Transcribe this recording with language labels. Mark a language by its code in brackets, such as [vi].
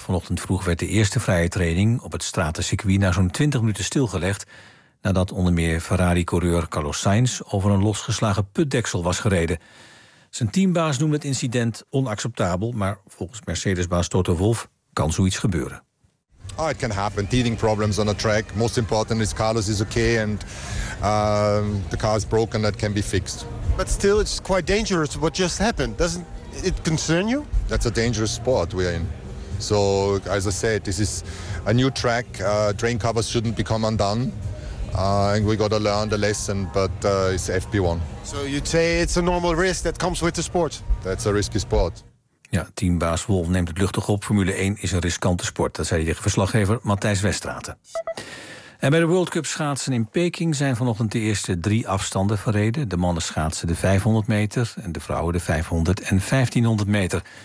[nl] Vanochtend vroeg werd de eerste vrije training op het stratencircuit na zo'n 20 minuten stilgelegd, nadat onder meer Ferrari-coureur Carlos Sainz over een losgeslagen putdeksel was gereden. Zijn teambaas noemde het incident onacceptabel, maar volgens Mercedes-baas Toto Wolff kan zoiets gebeuren. [en] Oh, it can happen. Teething problems on a track. Most important is Carlos is okay and the car is broken. That can be fixed. But still, it's quite dangerous what just happened. Doesn't it concern you? That's a dangerous sport we're in. So, as I said, this is a new track. Drain covers shouldn't become undone. And we got to learn the lesson, but it's FP1. So you say it's a normal risk that comes with the sport? That's a risky sport. [nl] Ja, teambaas Wolf neemt het luchtig op. Formule 1 is een riskante sport. Dat zei de verslaggever Matthijs Westraten. En bij de World Cup schaatsen in Peking zijn vanochtend de eerste drie afstanden verreden. De mannen schaatsen de 500 meter en de vrouwen de 500 en 1500 meter.